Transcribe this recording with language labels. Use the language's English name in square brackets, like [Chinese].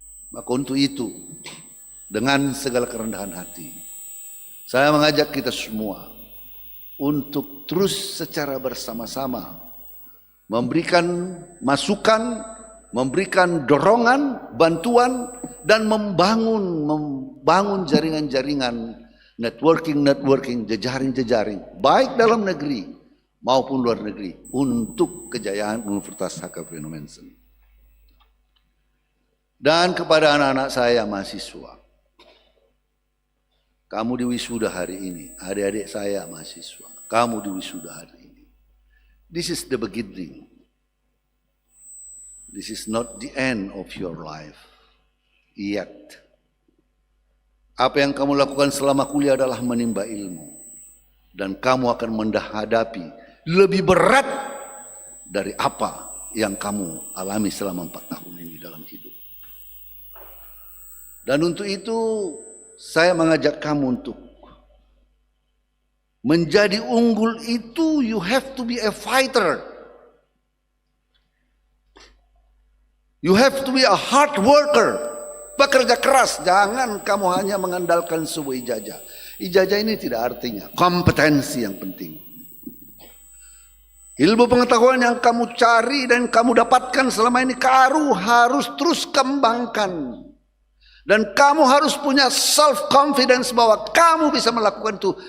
[Indonesian] Maka untuk itu, dengan segala kerendahan hati, saya mengajak kita semua untuk terus secara bersama-sama memberikan masukan, memberikan dorongan, bantuan, dan membangun jaringan-jaringan, networking, jejaring, baik dalam negeri maupun luar negeri untuk kejayaan Universitas HKBP Nommensen. Dan kepada anak-anak saya mahasiswa, kamu di wisuda hari ini, adik-adik saya mahasiswa, kamu di wisuda hari ini. [English] This is the beginning. This is not the end of your life yet. [Indonesian] Apa yang kamu lakukan selama kuliah adalah menimba ilmu. Dan kamu akan menghadapi lebih berat dari apa yang kamu alami selama 4 tahun ini dalam hidup. Dan untuk itu saya mengajak kamu untuk menjadi unggul itu, [English] you have to be a fighter. You have to be a hard worker. [Indonesian] Bekerja keras, jangan kamu hanya mengandalkan sebuah ijazah. Ijazah ini tidak artinya, kompetensi yang penting. Ilmu pengetahuan yang kamu cari dan kamu dapatkan selama ini harus terus kembangkan. Dan kamu harus punya self-confidence bahwa kamu bisa melakukan itu.